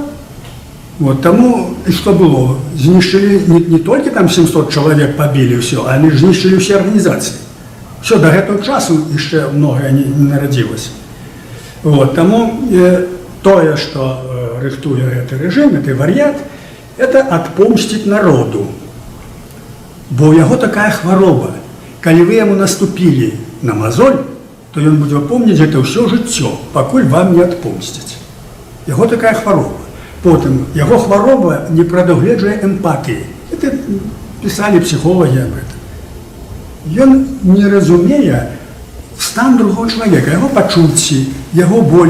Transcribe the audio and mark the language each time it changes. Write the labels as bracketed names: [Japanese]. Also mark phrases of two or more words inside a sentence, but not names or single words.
[Russian] Вот тому, и что было, знищили не только там 700 человек побили, все, а они знищили все организации. Все, до этого часу еще многое не народилось. Вот, тому то, что рихтует этот режим, этот вариант, это отпомстить народу. Бо у него такая хвороба. Коли вы ему наступили на мозоль, то он будет помнить это все життя, покуль вам не отпомстить. [Ukrainian] Його така хвороба. Потім, його хвороба не предугледжує емпатії. Це писали психологи [Russian] об этом. [Ukrainian] Він не розуміє стан другого чоловіка, його почуття, його боль.